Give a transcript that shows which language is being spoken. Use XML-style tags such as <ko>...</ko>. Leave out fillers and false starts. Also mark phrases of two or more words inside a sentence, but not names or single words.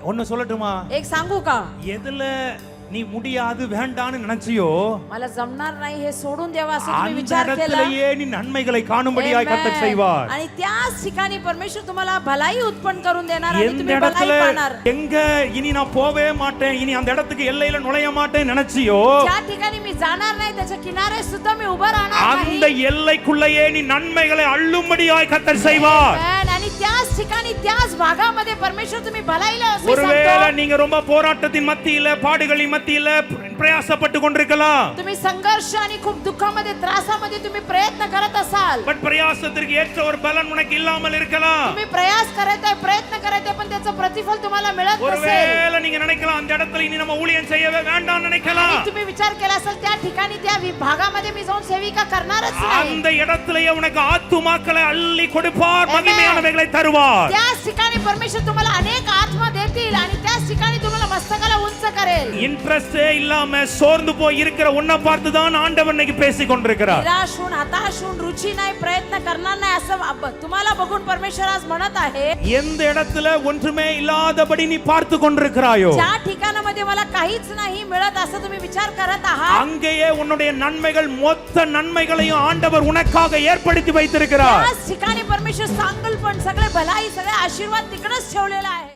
<ta>ஒன்னு சொல்லட்டுமா?</ta> <mr>एक सांगू का?</mr> <ta>எதுல நீ முடியாது வேண்டான்னு நினைச்சியோ</ta> <mr>मला जमणार नाही हे सोडून द्यावा असं तुम्ही</mr> <ta>அந்த</ta> <mr>विचार केला,</mr> <ta>இடத்திலேயே நீ நன்மைகளை காணும்படியாய் கர்த்தர் செய்வார்.</ta> <mr>आणि त्याच ठिकाणी परमेश्वर तुम्हाला भलाई उत्पन्न करून देणार आणि</mr> <ta>எந்த</ta> <mr>तुम्ही भलाई</mr> <ta>இடத்துல</ta> <mr>पाहणार.</mr> <ta>எங்க இனி நான் போவே மாட்டேன், இனி அந்த இடத்துக்கு எல்லையில நுழைய மாட்டேன் நினைச்சியோ</ta> <mr>ज्या ठिकाणी मी जाणार नाही त्याच्या किनारे सुद्धा मी उभा राहणार</mr> <ta>அந்த</ta> <mr>नाही.</mr> <ta>எல்லைக்குள்ளேயே நீ நன்மைகளை அள்ளும்படியாய் கர்த்தர் செய்வார். Amen.</ta> <mr>आणि त्याच ठिकाणी त्याच भागामध्ये परमेश्वर तुम्ही भलाईला असे</mr> <ta>ஒருவேளை</ta> <mr>सांगतो.</mr> <ta>நீங்க ரொம்ப போராட்டத்தின் மத்தியில பாடுகளின் மத்தியில பிரயாசப்பட்டு கொண்டிருக்கலாம்.</ta> <mr>तुम्ही संघर्ष आणि खूप दुःखामध्ये त्रासामध्ये तुम्ही प्रयत्न करत असाल,</mr> <ta>பட் பிரயாசத்திற்கு ஏற்ற ஒரு பலன் உனக்கு இல்லாமல் இருக்கலாம்.</ta> <mr>तुम्ही प्रयास करत आहे, प्रयत्न करत आहे, पण त्याचं प्रतिफल तुम्हाला मिळत नसेल.</mr> <ta>ஒருவேளை நீங்க நினைக்கலாம் அந்த இடத்துல இனி நம்ம ஊழியம் செய்யவே வேண்டாம் நினைக்கலாம்.</ta> <mr>आणि तुम्ही विचार केला असेल त्या ठिकाणी त्या विभागामध्ये मी जाऊन सेविका करणारच नाही.</mr> <ta>அந்த இடத்திலேயே உனக்கு ஆத்துமாக்களை அள்ளி கொடுப்பார், மகிமையானவைகளை தருவார்.</ta> <mr>त्याच ठिकाणी परमेश्वर तुम्हाला अनेक आत्मा देतील आणि त्याच ठिकाणी तुम्हाला मस्तकाला उंच करेल.</mr> <ta>இன்ட்ரஸ்டே இல்லாம சோர்ந்து போய் இருக்கிற உன்னை பார்த்து தான் ஆண்டவர் இன்னைக்கு பேசிக் கொண்டிருக்கிறார்.</ta> <mr>निराश होऊन, हताश होऊन, रुची नाही, प्रयत्न करणार नाही असं तुम्हाला बघून परमेश्वर आज म्हणत आहे.</mr> <ta>எந்த இடத்துல ஒன்றுமே இல்லாதபடி நீ பார்த்து கொண்டிருக்கிறாயோ</ta> <mr>ज्या ठिकाणामध्ये मला काहीच नाही मिळत असं तुम्ही विचार करत आहात,</mr> <ta>அங்கேயே உன்னுடைய நன்மைகள் மொத்த நன்மைகளையும் ஆண்டவர் உனக்காக ஏற்படுத்தி வைத்திருக்கிறார்.</ta> <mr>त्याच ठिकाणी परमेश्वर सांगल पण सगळे भलाई, सगळे आशीर्वाद तिकडेच ठेवलेला आहे.</mr>